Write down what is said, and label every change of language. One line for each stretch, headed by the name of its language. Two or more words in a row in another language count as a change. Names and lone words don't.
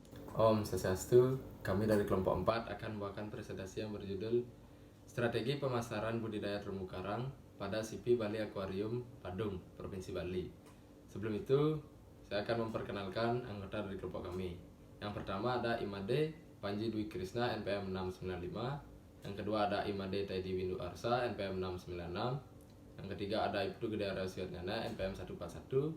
Balinese: Om Swastiastu,
Indonesian: kami dari kelompok 4 akan membawakan presentasi yang berjudul Strategi Pemasaran Budidaya Terumbu Karang pada SIPI Bali Aquarium, Padung, Provinsi Bali. Sebelum itu, saya akan memperkenalkan anggota dari kelompok kami. Yang pertama ada Imade Panji Dwi Krisna NPM 695. Yang kedua ada Imade Taidi Windu Arsa NPM 696. Yang ketiga ada Ibtu Gede Arasiatnyana NPM 141.